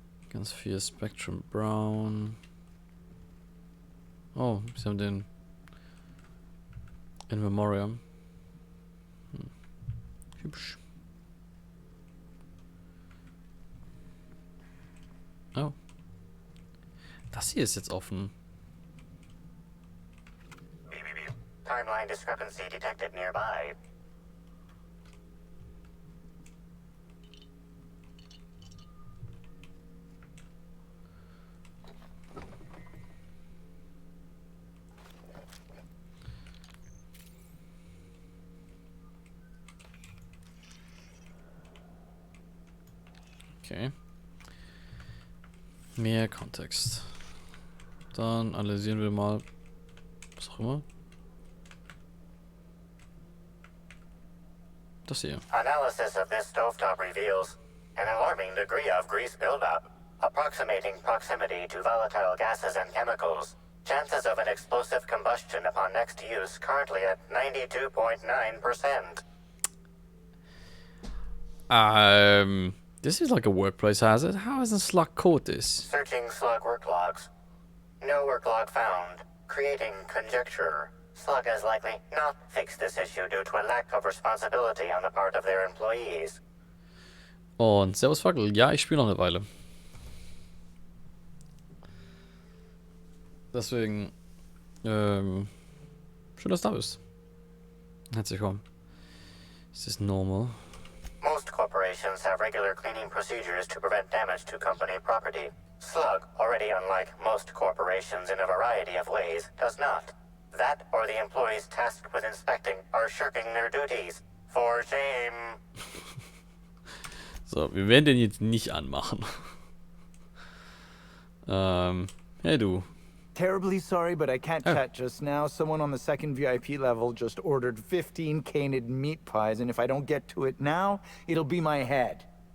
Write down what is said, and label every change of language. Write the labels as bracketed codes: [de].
[de] Ganz viel Spectrum Brown. Oh, sie haben den In Memoriam. Hübsch. Oh. Das hier ist jetzt offen. [en] Timeline discrepancy detected nearby. Okay. [de] Mehr Kontext. Dann analysieren wir mal, was auch immer. Das hier. [en] Analysis of this stovetop reveals an alarming degree of grease buildup, approximating proximity to volatile gases and chemicals. Chances of an explosive combustion upon next use currently at 92.9%. This is like a workplace hazard. How hasn't Slug caught this? Searching slug work logs. No work log found. Creating conjecture. Slug has likely not fixed this issue due to a lack of responsibility on the part of their employees. [de] Und Servus Fackel, ja, ich spiele noch eine Weile. Deswegen, schön, dass du da bist. Herzlich willkommen. Ist das normal? Most corporations have regular cleaning procedures to prevent damage to company property. Slug, already unlike most corporations in a variety of ways, does not. That or the employees tasked with inspecting are shirking their duties. For shame. So, wir werden den jetzt nicht anmachen. Hey du. [en] Terribly sorry, but I can't chat just now. Someone on the second VIP level just ordered 15 canid meat pies, and if I don't get to it now, it'll be my head.